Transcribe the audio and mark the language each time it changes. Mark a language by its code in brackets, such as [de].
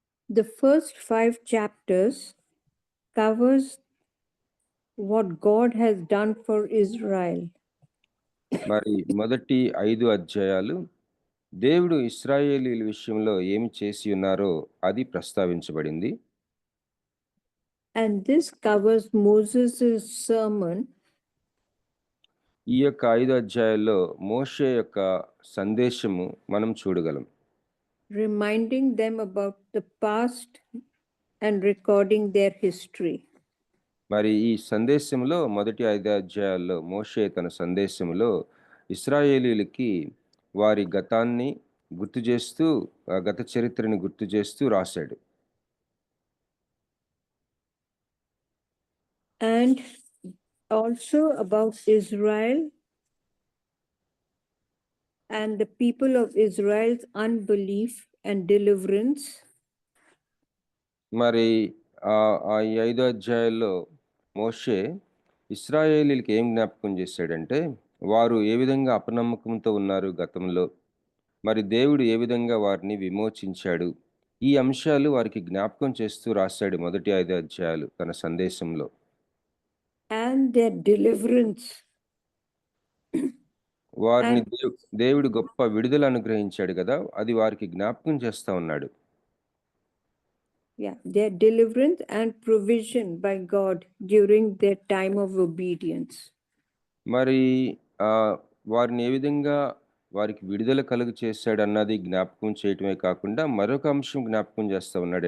[en] The first 5 chapters covers what God has done for Israel. [te] మరి మొదటి 5 అధ్యాయాలు దేవుడు ఇశ్రాయేలీల విషయంలో ఏమి చేసి ఉన్నారో అది ప్రస్తావించబడింది. [en] And this covers Moses' sermon. [te] ఈ యొక్క 5 అధ్యాయాల్లో మోషే యొక్క సందేశము మనం చూడగలం. [en] Reminding them about the past and recording their history. [te] మరి ఈ సందేశంలో మొదటి 5 అధ్యాయాల్లో మోషే తన సందేశంలో ఇశ్రాయేలీలకి వారి గతాన్ని గుర్తు చేస్తూ, గత చరిత్రని గుర్తు చేస్తూ రాశాడు. [en] And also about Israel and the people of Israel's unbelief and deliverance. [te] మరి ఆ 5 అధ్యాయాల్లో మోషే ఇశ్రాయేలీలకి ఏం జ్ఞాపకం చేశాడంటే వారు ఏ విధంగా అపనమ్మకంతో ఉన్నారు గతంలో, మరి దేవుడు ఏ విధంగా వారిని విమోచించాడు, ఈ అంశాలు వారికి జ్ఞాపకం చేస్తూ రాశాడు మొదటి 5 అధ్యాయాలు తన సందేశంలో. [en] And their deliverance. [te] వారిని దేవుడు గొప్ప విడుదల అనుగ్రహించాడు కదా, అది వారికి జ్ఞాపకం చేస్తా ఉన్నాడు. [en] Yeah, their deliverance and provision by God during their time of obedience. [te] మరి వారిని ఏ విధంగా వారికి విడుదల కలుగు చేశాడు అన్నది జ్ఞాపకం చేయటమే కాకుండా మరొక అంశం జ్ఞాపకం చేస్తూ ఉన్నాడు.